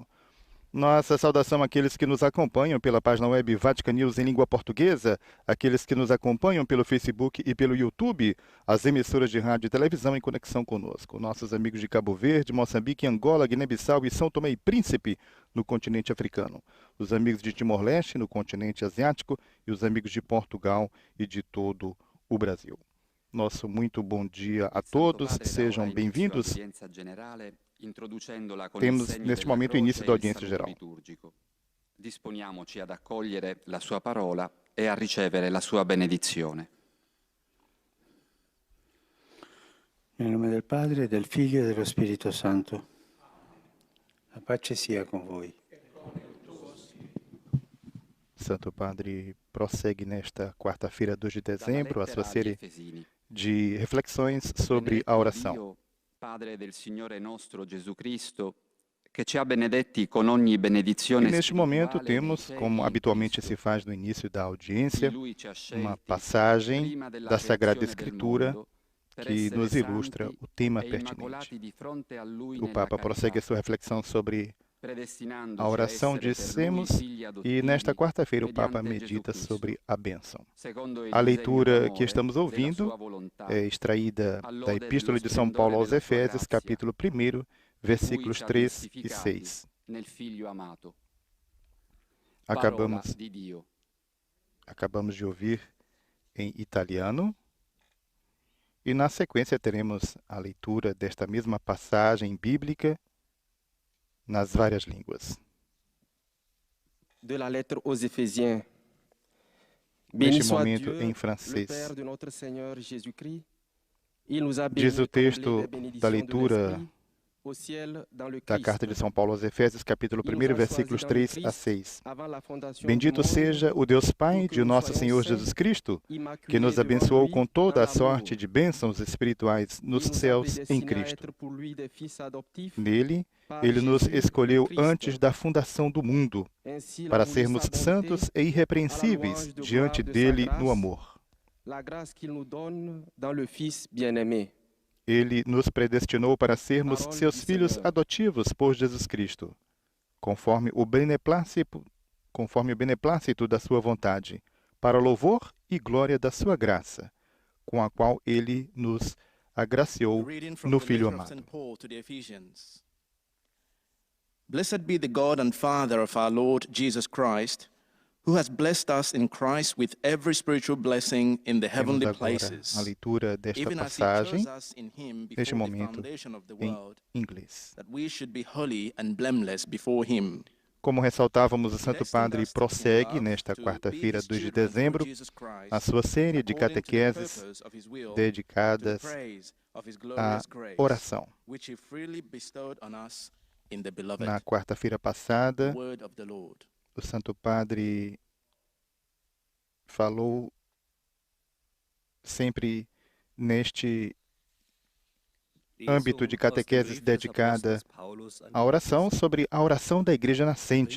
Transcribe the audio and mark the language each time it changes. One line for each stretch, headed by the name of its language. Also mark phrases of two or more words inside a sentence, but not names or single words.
Portuguese: Nossa saudação àqueles que nos acompanham pela página web Vatican News em língua portuguesa, aqueles que nos acompanham pelo Facebook e pelo YouTube, as emissoras de rádio e televisão em conexão conosco, nossos amigos de Cabo Verde, Moçambique, Angola, Guiné-Bissau e São Tomé e Príncipe, no continente africano, os amigos de Timor-Leste, no continente asiático, e os amigos de Portugal e de todo o Brasil. Nosso muito bom dia a todos, sejam bem-vindos. Temos neste momento o início da audiência geral.
Italian: Disponiamoci ad accogliere la sua parola e a ricevere la sua benedizione. Nel nome del Padre, del Figlio e dello Spirito Santo. La pace sia con voi.
Portuguese: Santo Padre prossegue nesta quarta-feira, 2 de dezembro, a sua série de reflexões sobre a oração.
Italian: Padre del Signore nostro Gesù Cristo, che ci ha benedetti con ogni benedizione
Portuguese: E neste momento
Italian: spirituale
Portuguese: temos,
Italian: nei
Portuguese: como
Italian: cieli in
Portuguese: habitualmente
Italian: Cristo.
Portuguese: se faz no início da audiência,
Italian: Lui ci ha
Portuguese: uma
Italian: scelti
Portuguese: passagem
Italian: prima della
Portuguese: da Sagrada
Italian: creazione del
Portuguese: Escritura
Italian: mondo per
Portuguese: que
Italian: essere
Portuguese: nos ilustra
Italian: santi
Portuguese: o tema
Italian: e
Portuguese: pertinente.
Italian: immacolati di fronte a Lui
Portuguese: O
Italian: nella
Portuguese: Papa prossegue
Italian: carità,
Portuguese: a sua reflexão sobre
Italian: predestinandoci a
Portuguese: a oração,
Italian: essere per Lui
Portuguese: dissemos,
Italian: figli
Portuguese: e nesta
Italian: adottivi
Portuguese: quarta-feira o Papa
Italian: mediante Gesù
Portuguese: medita
Italian: Cristo,
Portuguese: sobre a bênção.
Italian: secondo il
Portuguese: A
Italian: disegno
Portuguese: leitura que
Italian: d'amore
Portuguese: estamos
Italian: della
Portuguese: ouvindo
Italian: sua volontà,
Portuguese: é extraída da
Italian: all'ode
Portuguese: Epístola
Italian: dello
Portuguese: de São Paulo
Italian: splendore
Portuguese: aos
Italian: della sua
Portuguese: Efésios,
Italian: grazia,
Portuguese: capítulo 1,
Italian: in cui
Portuguese: versículos
Italian: ci ha
Portuguese: 3 e
Italian: giustificati
Portuguese: 6.
Italian: nel Figlio amato.
Portuguese: Acabamos,
Italian: Parola di Dio.
Portuguese: acabamos de ouvir em italiano. E na sequência teremos a leitura desta mesma passagem bíblica nas várias línguas.
French: De la lettre aux Éphésiens. Béni
Portuguese: Neste
French: soit
Portuguese: momento
French: Dieu,
Portuguese: em
French: le
Portuguese: francês.
French: Père de notre Seigneur Jésus-Christ. Il nous a
Portuguese: Diz
French: bénis
Portuguese: o
French: de combler
Portuguese: texto
French: les
Portuguese: da
French: bénédictions de
Portuguese: leitura
French: l'Esprit au ciel dans le
Portuguese: da
French: Christ.
Portuguese: carta de São Paulo aos Efésios, capítulo
French: Il
Portuguese: 1,
French: nous a
Portuguese: versículos
French: choisis dans le
Portuguese: 3 a
French: Christ
Portuguese: 6.
French: avant la fondation du
Portuguese: Bendito
French: monde,
Portuguese: seja o Deus Pai
French: pour que
Portuguese: de
French: nous
Portuguese: nosso
French: soyons
Portuguese: Senhor
French: saints,
Portuguese: Jesus Cristo, que
French: immaculés
Portuguese: nos
French: devant
Portuguese: abençoou
French: lui
Portuguese: com toda
French: dans
Portuguese: a sorte
French: l'amour.
Portuguese: de bênçãos espirituais nos
French: Il nous a
Portuguese: céus em
French: prédestinés à
Portuguese: Cristo.
French: être pour lui des fils adoptifs
Portuguese: Nele,
French: par
Portuguese: Ele nos
French: Jésus le
Portuguese: escolheu
French: Christ.
Portuguese: antes da fundação do mundo,
French: Ainsi, il a
Portuguese: para
French: voulu
Portuguese: sermos
French: sa bonté,
Portuguese: santos e irrepreensíveis diante dele no amor.
French: la grâce qu'il nous donne dans le Fils bien-aimé.
Portuguese: Ele nos predestinou para sermos
French: Parole
Portuguese: seus do filhos Senhor. adotivos por Jesus Cristo, conforme o beneplácito da sua vontade, para louvor e glória da sua graça, com a qual ele nos agraciou
English: Reading from
Portuguese: no
English: the
Portuguese: Filho
English: letter of
Portuguese: amado.
English: St. Paul to the Ephesians. Blessed be the God and Father of our Lord Jesus Christ, who has blessed us in Christ with every spiritual blessing in the
Portuguese: Temos
English: heavenly
Portuguese: agora a
English: places,
Portuguese: leitura desta
English: even as he
Portuguese: passagem
English: chose us in him
Portuguese: neste
English: before the
Portuguese: momento
English: foundation of the
Portuguese: em
English: world,
Portuguese: inglês.
English: that we should be holy and blameless before him.
Portuguese: Como ressaltávamos, o Santo Padre prossegue nesta quarta-feira, 2 de dezembro, a sua série de catequeses dedicadas à oração. Na quarta-feira passada, o Santo Padre falou sempre neste âmbito de catequeses dedicada à oração sobre a oração da Igreja nascente.